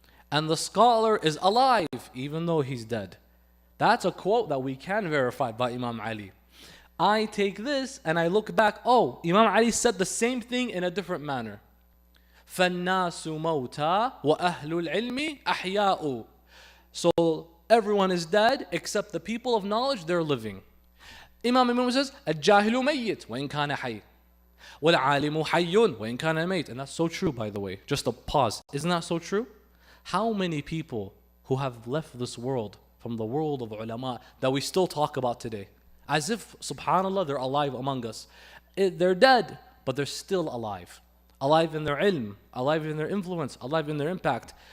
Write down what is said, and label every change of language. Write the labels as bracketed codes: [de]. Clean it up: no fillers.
[en] And the scholar is alive even though he's dead. That's a quote that we can verify by Imam Ali. I take this and I look back, oh, Imam Ali said the same thing in a different manner. [ar] فَالنَّاسُ مَوْتَى وَأَهْلُ الْعِلْمِ أَحْيَاءُ. [en] So everyone is dead except the people of knowledge, they're living. Imam Ali says, [ar] الجاهل ميت وإن كان حي والعالم حي وإن كان ميت. [en] And that's so true, by the way. Just a pause. Isn't that so true? How many people who have left this world from the world of ulama that we still talk about today, as if, subhanallah, they're alive among us. They're dead, but they're still alive. Alive in their ilm, alive in their influence, alive in their impact.